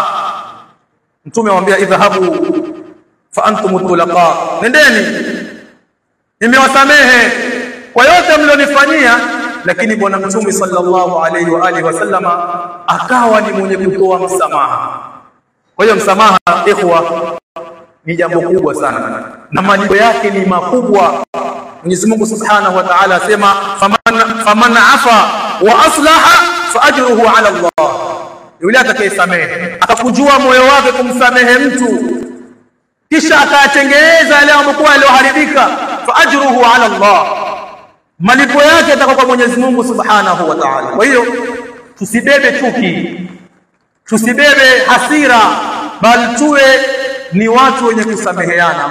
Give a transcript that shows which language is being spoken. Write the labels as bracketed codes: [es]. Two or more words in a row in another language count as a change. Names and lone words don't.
[sw] Mtume amwambia [ar] اذهبوا فأنتم الطلقاء, [sw] nendeni, nimewasamehe kwa yote mlionifanyia. Lakini bwana mtume [ar] صلى الله عليه وآله وسلم [sw] akawa ni mwenye kutoa msamaha. Kwa hiyo msamaha, ikhwa, ni jambo kubwa sana na malipo yake ni makubwa. Mwenyezi Mungu [ar] سبحانه وتعالى [sw] asema [ar] فمن عفا وأصلح فأجره على الله, [sw] yule atakayesamehe akakujua moyo wake kumsamehe mtu kisha akatengeneza yale ambayo yaliyoharibika, [ar] فأجره على الله, [sw] malipo yake yatakuwa kwa Mwenyezi Mungu [ar] سبحانه وتعالى. [sw] Kwa hiyo tusibebe chuki, tusibebe hasira, bali tuwe ni watu wenye kusameheana.